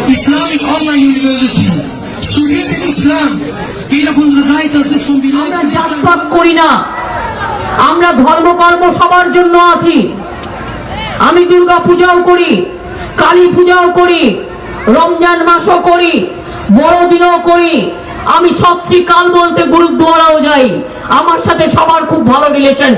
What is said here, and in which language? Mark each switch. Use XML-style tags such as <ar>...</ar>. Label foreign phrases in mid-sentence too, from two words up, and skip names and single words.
<de>Islamic Online University, studiert Islam. Jeder von unserer Seite, das ist vom</de> <bn>আমরা জাতপাত করি না, আমরা ধর্মকর্ম সবার জন্য আছি। আমি দুর্গা পূজাও করি, কালী পূজাও করি, রমজান মাসও করি, বড়দিনও করি। আমি সবচি কাল বলতে গুরুদ্বারাও যাই। আমার সাথে সবার খুব ভালো রিলেশন।</bn>